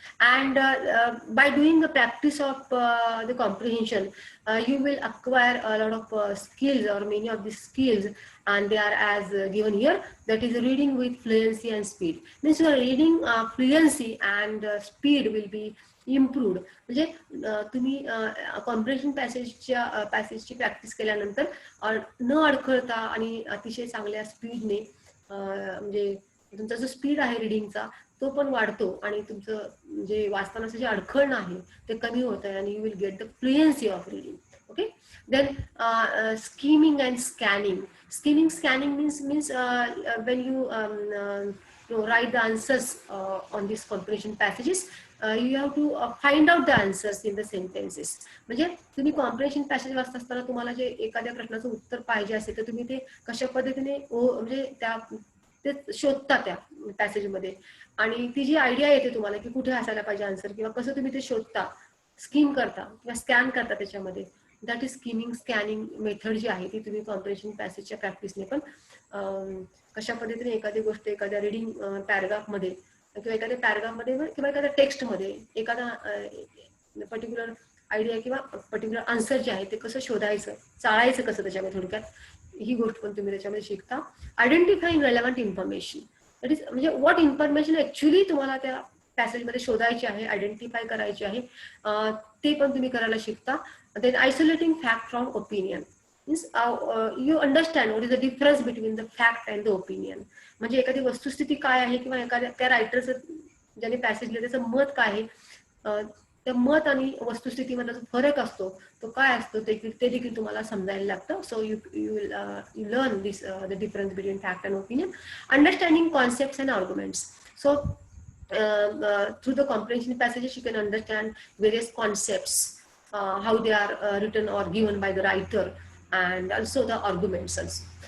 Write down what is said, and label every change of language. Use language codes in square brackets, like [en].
[en] And by doing the practice of the comprehension, you will acquire a lot of skills, or many of these skills, and they are as given here, that is reading with fluency and speed. Means your reading fluency and speed will be improved. [mr] म्हणजे तुम्ही comprehension पॅसेजची practice केल्यानंतर न अडखळता आणि अतिशय चांगल्या स्पीडने, म्हणजे तुमचा जो स्पीड आहे रिडिंगचा तो पण वाढतो, आणि तुमचं जे वाचतानाचं जे अडखळणं आहे ते कमी होत आहे, आणि [en] You will get the fluency of reading. Okay, then skimming and scanning. Scanning means when you write the answers on these comprehension passages, you have to find out the answers in the sentences. [mr] म्हणजे तुम्ही comprehension passage वाचत असताना तुम्हाला जे एखाद्या प्रश्नाचं उत्तर पाहिजे असेल तर तुम्ही ते कशा पद्धतीने म्हणजे ते शोधता त्या पॅसेजमध्ये, आणि ती जी आयडिया येते तुम्हाला की कुठे असायला पाहिजे आन्सर, किंवा कसं तुम्ही ते शोधता, स्किम करता किंवा स्कॅन करता त्याच्यामध्ये, [en] that is scanning method [mr] जी आहे ती तुम्ही कॉम्प्रिहेन्शन पॅसेजच्या प्रॅक्टिसने पण कशा पद्धतीने एखादी गोष्ट एखाद्या रिडिंग पॅराग्राफमध्ये किंवा एखाद्या पॅराग्राफमध्ये किंवा एखाद्या टेक्स्टमध्ये एखादा पर्टिक्युलर आयडिया किंवा पर्टिक्युलर आन्सर जे आहे ते कसं शोधायचं, चाळायचं कसं त्याच्यामध्ये, थोडक्यात ही गोष्ट पण तुम्ही त्याच्यामध्ये शिकता. [en] identifying relevant information, that is [mr] म्हणजे [en] what information actually [mr] तुम्हाला त्या पॅसेजमध्ये शोधायची आहे, आयडेंटिफाय करायची आहे, ते पण तुम्ही करायला शिकता. [en] Then isolating fact from opinion means you understand what is the difference between the fact and the opinion. [mr] म्हणजे एखादी वस्तुस्थिती काय आहे किंवा एखाद्या त्या रायटरचं ज्याने पॅसेज लिहिलं त्याचं मत काय आहे, त्या मत आणि वस्तुस्थितीमधला जो फरक असतो तो काय असतो ते देखील तुम्हाला समजायला लागतं. [en] So you learn this the difference between fact and opinion. Understanding concepts and arguments. So through the comprehension passages you can understand various concepts, how they are written or given by the writer, and also the arguments also.